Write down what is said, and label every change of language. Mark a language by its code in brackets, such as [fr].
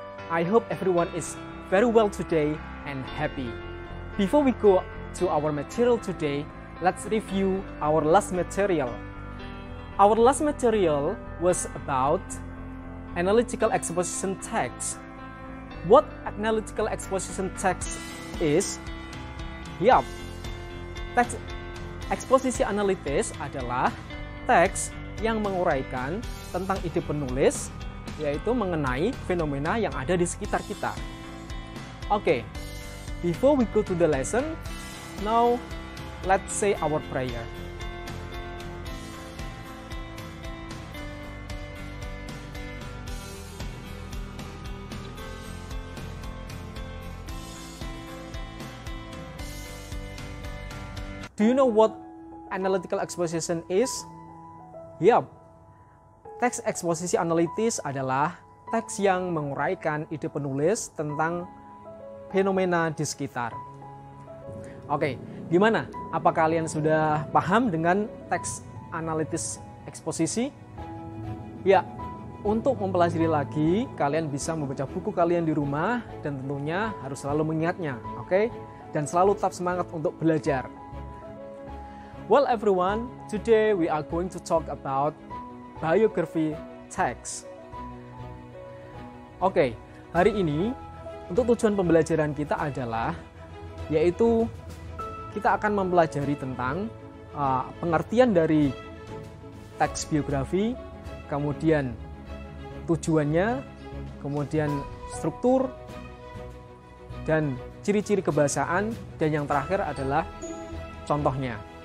[en] I hope everyone is very well today and happy. Before we go to our material today, let's review our last material. Our last material was about analytical exposition text. What analytical exposition text is? [id] Yup, text eksposisi analitis adalah teks yang menguraikan tentang ide penulis, yaitu mengenai fenomena yang ada di sekitar kita. [en] Okay, before we go to the lesson, now let's say our prayer. Do you know what analytical exposition is? [id] Yup, teks eksposisi analitis adalah teks yang menguraikan ide penulis tentang fenomena di sekitar. Oke, gimana? Apa kalian sudah paham dengan teks analitis eksposisi? Ya, untuk mempelajari lagi, kalian bisa membaca buku kalian di rumah dan tentunya harus selalu mengingatnya, oke? Dan selalu tetap semangat untuk belajar. [en] Well everyone, today we are going to talk about biography text. [id] Oke, hari ini untuk tujuan pembelajaran kita adalah yaitu kita akan mempelajari tentang pengertian dari teks biografi, kemudian tujuannya, kemudian struktur, dan ciri-ciri kebahasaan, dan yang terakhir adalah contohnya.